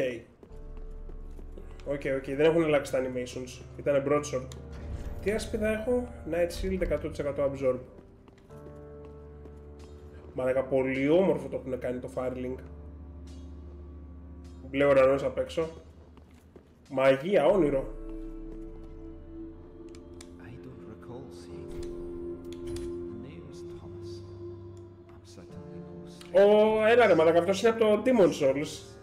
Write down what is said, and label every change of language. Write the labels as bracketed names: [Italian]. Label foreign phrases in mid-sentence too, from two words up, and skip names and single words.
[Greek] Οκ, δεν έχουν αλλάξει τα animations. Ήτανε broadsword. Τι άσπιδα έχω? [English] Night Shield 100% absorb. [Greek] Μαλάκα, πολύ όμορφο το έχουν κάνει το Firelink. Μπλε ουρανός απ' έξω. Μαγεία, όνειρο. Έλα ρε μαλάκα, αυτός είναι από το Demon's Souls.